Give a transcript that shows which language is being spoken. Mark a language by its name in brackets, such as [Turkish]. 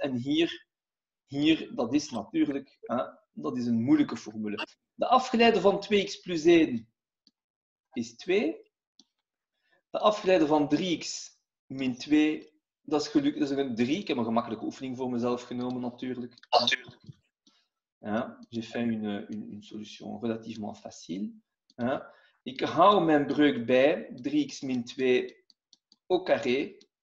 [Dutch] En hier dat is natuurlijk dat is een moeilijke formule. De afgeleide van 2x plus 1 is 2. De afgeleide van 3x min 2, dat is een 3. Ik heb een gemakkelijke oefening voor mezelf genomen, natuurlijk. [French] Ja, j'ai fait une solution relativement facile. [Dutch] Ja. Ik hou mijn breuk bij, 3x min 2 [French] au carré.